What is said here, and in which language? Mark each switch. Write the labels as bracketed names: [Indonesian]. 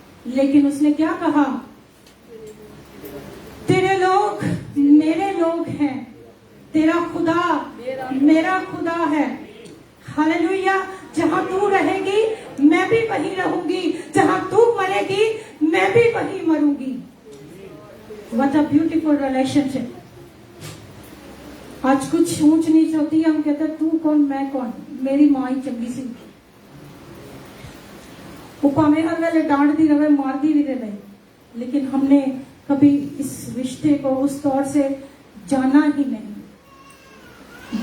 [Hindi] लेकिन उसने क्या कहा, तेरे लोग मेरे लोग हैं, तेरा खुदा मेरा खुदा है। हालेलुया। जहां तू रहेगी मैं भी वहीं रहूंगी, जहां तू मरेगी मैं भी वहीं मरूंगी। [English] What a beautiful relationship। [Hindi] आज कुछ ऊंच नीच होती है, हम कहते हैं तू कौन मैं कौन, [Punjabi] मेरी माँ ही चंगी सी। [Hindi] वो [Punjabi] भावे हर वेले [Hindi] डांटती रहे, मारती भी रहे, लेकिन हमने कभी इस रिश्ते को उस तौर से जाना ही नहीं।